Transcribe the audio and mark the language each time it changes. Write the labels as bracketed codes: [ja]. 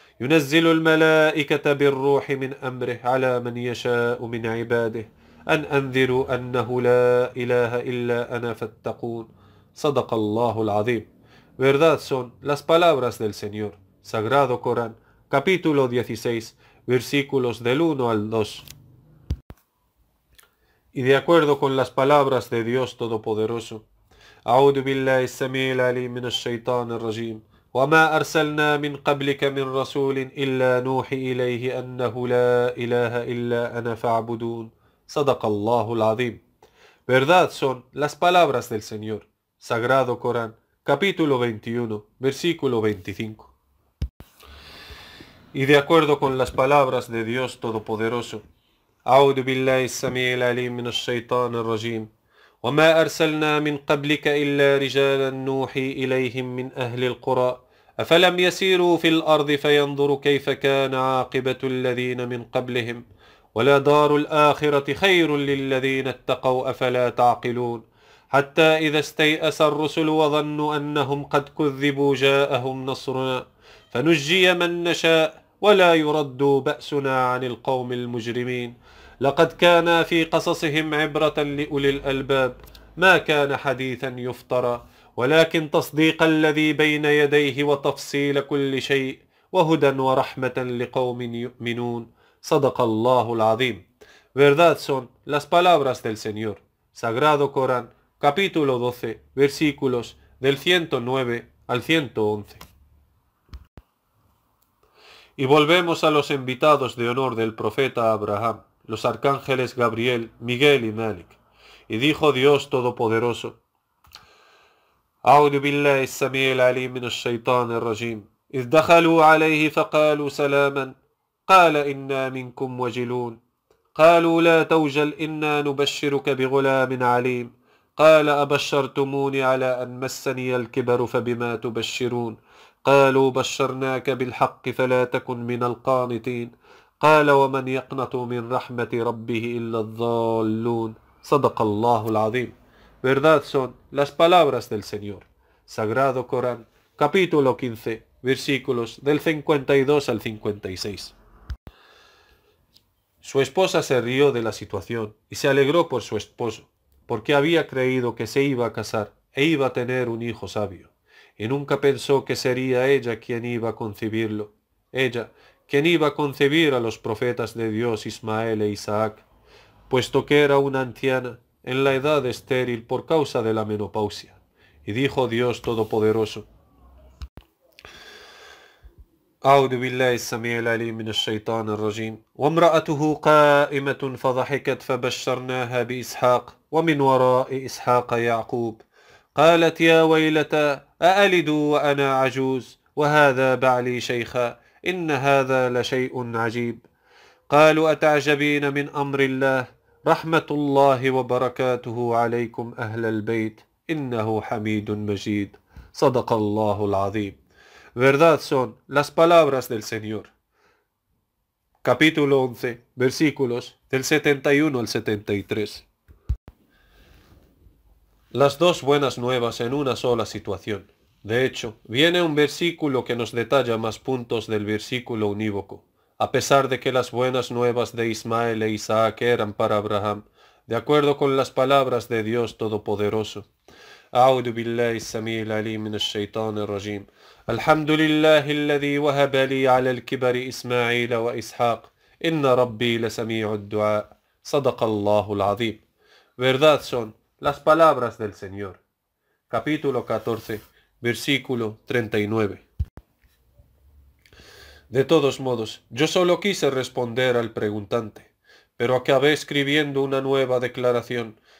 [ar] ينزل الملائكة بالروح من أمره على من يشاء من عباده أن أنذروا أنه لا إله إلا أنا فاتقون صدق الله العظيم. [es] Verdad son las palabras del Señor. Sagrado Corán, capítulo 16, versículos del 1 al 2. Y de acuerdo con las palabras de Dios Todopoderoso, [ar] أعوذ بالله السميع العليم من الشيطان الرجيم. وما أرسلنا من قبلك من رسول إلا نوحي إليه أنه لا إله إلا أنا فاعبدون صدق الله العظيم. [es] Verdad son las palabras del Señor. Sagrado Corán, capítulo 21, versículo 25. Y de acuerdo con las palabras de Dios Todopoderoso, [ar] أعوذ بالله السميع العليم من الشيطان الرجيم. وما أرسلنا من قبلك إلا رجالا نوحي إليهم من أهل القرى أفلم يسيروا في الأرض فينظروا كيف كان عاقبة الذين من قبلهم ولدار الآخرة خير للذين اتقوا أفلا تعقلون حتى إذا استيأس الرسل وظنوا أنهم قد كذبوا جاءهم نصرنا فنجي من نشاء ولا يرد بأسنا عن القوم المجرمين لقد كان في قصصهم عبرة لأولي الألباب ما كان حديثا يفترى ولكن تصديق الذي بين يديه وتفصيل كل شيء وهدى ورحمة لقوم يؤمنون صدق الله العظيم. [es] Verdad son las palabras del Señor. Sagrado Corán, capítulo 12, versículos del 109 al 111. Y volvemos a los invitados de honor del profeta Abraham, los arcángeles Gabriel, Miguel y Malik. Y dijo Dios Todopoderoso, [ar] أعوذ بالله السميع العليم من الشيطان الرجيم إذ دخلوا عليه فقالوا سلاما قال إنا منكم وجلون قالوا لا توجل إنا نبشرك بغلام عليم قال أبشرتموني على أن مسني الكبر فبما تبشرون قالوا بشرناك بالحق فلا تكن من القانطين قال ومن يقنط من رحمة ربه إلا الضالون صدق الله العظيم. [es] Verdad son las palabras del Señor. Sagrado Corán, capítulo 15, versículos del 52 al 56. Su esposa se rió de la situación y se alegró por su esposo, porque había creído que se iba a casar e iba a tener un hijo sabio, y nunca pensó que sería ella quien iba a concebirlo, ella quien iba a concebir a los profetas de Dios Ismael e Isaac, puesto que era una anciana en la edad estéril por causa de la menopausia. Y dijo Dios Todopoderoso, [ar] أعوذ بالله السميع العليم من الشيطان الرجيم وامرأته قائمة فضحكت فبشرناها بإسحاق ومن وراء إسحاق يعقوب قالت يا ويلتى أألد وأنا عجوز وهذا بعلي شيخا إن هذا لشيء عجيب قالوا أتعجبين من أمر الله رحمة الله وبركاته عليكم أهل البيت إنه حميد مجيد صدق الله العظيم. [es] Verdad son las palabras del Señor. Capítulo 11, versículos del 71 al 73. Las dos buenas nuevas en una sola situación. De hecho, viene un versículo que nos detalla más puntos del versículo unívoco. a pesar de que las buenas nuevas de Ismael e Isaac eran para Abraham, de acuerdo con las palabras de Dios Todopoderoso. [ar] أعوذ بالله السميع العليم من الشيطان الرجيم. الحمد لله الذي وهب لي على الكبر إسماعيل وإسحاق إن ربي لسميع الدعاء. صدق الله العظيم. [es] Verdad son las palabras del Señor. Capítulo 14, versículo 39. De todos modos, yo solo quise responder al preguntante, pero acabé escribiendo una nueva declaración.